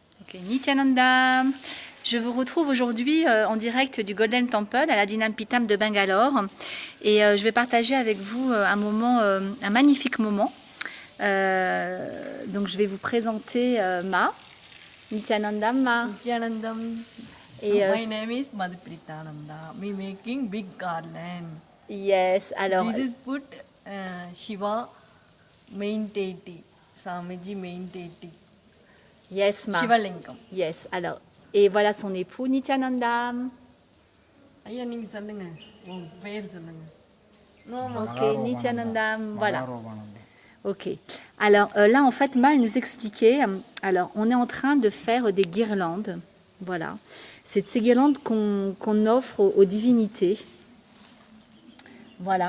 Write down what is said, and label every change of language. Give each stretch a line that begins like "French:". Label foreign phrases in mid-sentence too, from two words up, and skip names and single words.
French: Ok, Nityananda, je vous retrouve aujourd'hui en direct du Golden Temple à la Dinampitam de Bangalore et je vais partager avec vous un moment, un magnifique moment. Donc je vais vous présenter Ma, Nityananda Ma. Nityanandam. Et,
English: My name is Madhupritananda. Me making big garland. Yes, alors. This is put Shiva main deity, Swamiji main deity. Yes, Ma. Shiva Lingam. Yes,
French: alors. Et voilà son époux Nityananda.
Tamil: ஐயா நீங்க சொல்லுங்க உங்க பேர் சொல்லுங்க.
French: Ok, Nityananda, voilà. Ok. Alors là, en fait, Ma nous expliquait. Alors, on est en train de faire des guirlandes. Voilà. C'est ces guirlandes qu'on offre aux divinités. Voilà.